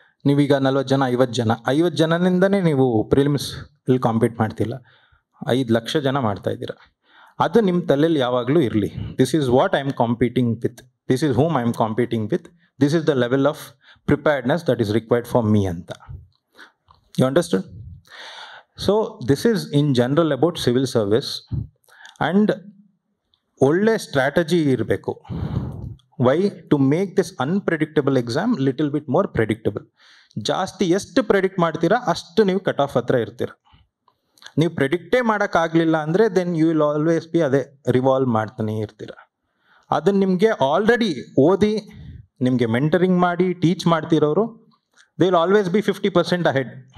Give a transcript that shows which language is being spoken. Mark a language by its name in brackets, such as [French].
[Kannada] ನೀವೀಗ 40 ಜನ 50 ಜನನಿಂದನೇ ನೀವು ಪ್ರಿಲಿಮ್ಸ್ ಇಲ್ಲಿ ಕಾಂಪೀಟ್ ಮಾಡ್ತಿಲ್ಲ, 5 ಲಕ್ಷ ಜನ ಮಾಡ್ತಾ ಇದ್ದೀರಾ. ಅದು ನಿಮ್ಮ ತಲೆಯಲ್ಲಿ ಯಾವಾಗಲೂ ಇರಲಿ. [English] This is what I am competing with, this is whom I am competing with, this is the level of preparedness that is required for me anta. You understood? So this is in general about civil service, and [Kannada] ಒಳ್ಳೆ strategy ಇರಬೇಕು. [English] Why? To make this unpredictable exam little bit more predictable. [Kannada] ಜಾಸ್ತಿ ಎಷ್ಟು predict ಮಾಡ್ತೀರಾ ಅಷ್ಟು ನೀವು cut off ಹತ್ರ ಇರ್ತೀರ. ನೀವು ಪ್ರೆಡಿಕ್ಟೇ ಮಾಡೋಕ್ಕಾಗಲಿಲ್ಲ ಅಂದರೆ [English] then you will always be [Kannada] ಅದೇ ರಿವಾಲ್ವ್ ಮಾಡ್ತಾನೆ ಇರ್ತೀರ. ಅದನ್ನು ನಿಮಗೆ ಆಲ್ರೆಡಿ ಓದಿ ನಿಮಗೆ ಮೆಂಟರಿಂಗ್ ಮಾಡಿ teach ಮಾಡ್ತಿರೋರು [English] They will always be 50% ahead.